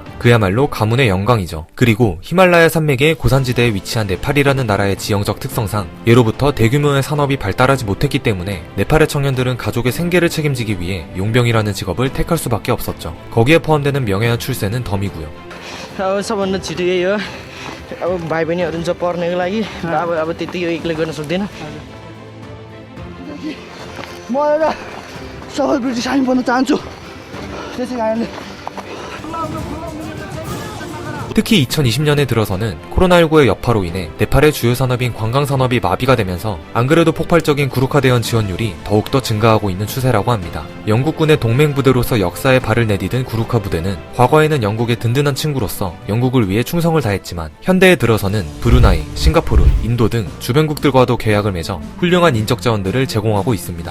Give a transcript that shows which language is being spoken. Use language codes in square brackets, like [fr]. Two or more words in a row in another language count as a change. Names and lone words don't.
[ko] 그야말로 가문의 영광이죠. 그리고 히말라야 산맥의 고산지대에 위치한 네팔이라는 나라의 지형적 특성상 예로부터 대규모의 산업이 발달하지 못했기 때문에 네팔의 청년들은 가족의 생계를 책임지기 위해 용병이라는 직업을 택할 수밖에 없었죠. 거기에 포함되는 명예한 출세는 덤이고요. [ne] सबभन्दा छिटो यही हो अब भाइ बहिनीहरू हुन्छ पढ्नको लागि अब त्यति यो एक्लै गर्न सक्दैन म एउटा सबै ब्रिटिस आर्मी बन्न चाहन्छु त्यसै कारणले [ko] 특히 2020년에 들어서는 코로나19의 여파로 인해 네팔의 주요 산업인 관광산업이 마비가 되면서 안 그래도 폭발적인 구루카 대원 지원율이 더욱더 증가하고 있는 추세라고 합니다. 영국군의 동맹부대로서 역사에 발을 내디딘 구루카 부대는 과거에는 영국의 든든한 친구로서 영국을 위해 충성을 다했지만 현대에 들어서는 브루나이, 싱가포르, 인도 등 주변국들과도 계약을 맺어 훌륭한 인적 자원들을 제공하고 있습니다.